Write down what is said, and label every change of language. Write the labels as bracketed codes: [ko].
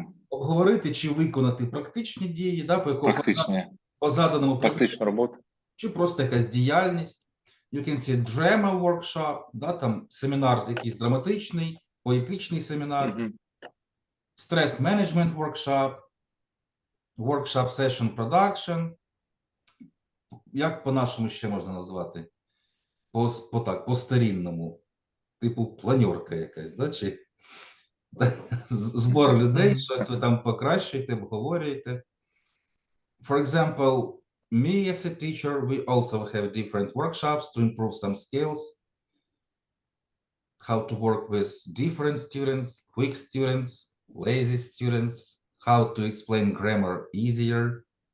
[uk] Обговорити чи виконати практичні дії, да, по заданому практичну роботу. Чи просто якась діяльність. [en] You can see drama workshop, [uk] да, там семінар якийсь драматичний, поетичний семінар, [en] stress management workshop, workshop session production. [uk] Як по-нашому ще можна назвати? По-старінному. Типу планерка якась, да? Чи збор людей, щось ви там покращуєте, обговорюєте. [en] For example, me as a teacher, we also have different workshops to improve some skills, how to work with different students, quick students, lazy students, how to explain grammar easier.